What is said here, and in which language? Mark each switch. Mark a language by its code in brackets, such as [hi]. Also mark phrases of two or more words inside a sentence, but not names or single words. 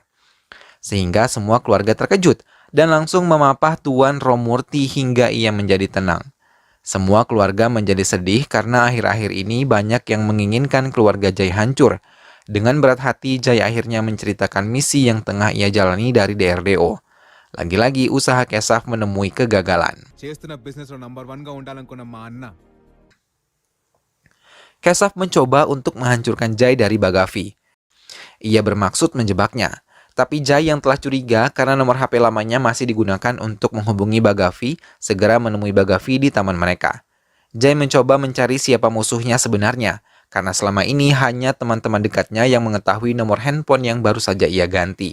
[id] Sehingga semua keluarga terkejut dan langsung memapah Tuan Romurti hingga ia menjadi tenang. Semua keluarga menjadi sedih karena akhir-akhir ini banyak yang menginginkan keluarga Jai hancur. Dengan berat hati, Jai akhirnya menceritakan misi yang tengah ia jalani dari DRDO. Lagi-lagi usaha Keshav menemui kegagalan. [te] చేస్తున్న బిజినెస్ లో నంబర్ 1 గా ఉండాలనుకున్న మా అన్న [id] Keshav mencoba untuk menghancurkan Jai dari Bagavi. Ia bermaksud menjebaknya. Tapi Jai yang telah curiga karena nomor HP lamanya masih digunakan untuk menghubungi Bagavi, segera menemui Bagavi di taman mereka. Jai mencoba mencari siapa musuhnya sebenarnya, karena selama ini hanya teman-teman dekatnya yang mengetahui nomor handphone yang baru saja ia ganti.